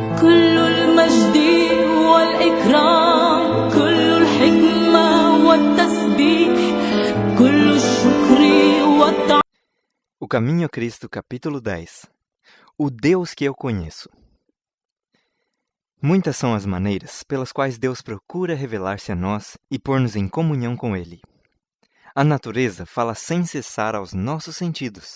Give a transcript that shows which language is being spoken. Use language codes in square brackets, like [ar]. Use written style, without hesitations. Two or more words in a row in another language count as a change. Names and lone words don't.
[ar] كل المجد والإكرام كل الحكمة والتسبيح كل الشكر والتعظيم. [pt] O Caminho a Cristo, capítulo 10. O Deus que eu conheço. Muitas são as maneiras pelas quais Deus procura revelar-se a nós e pôr-nos em comunhão com Ele. A natureza fala sem cessar aos nossos sentidos.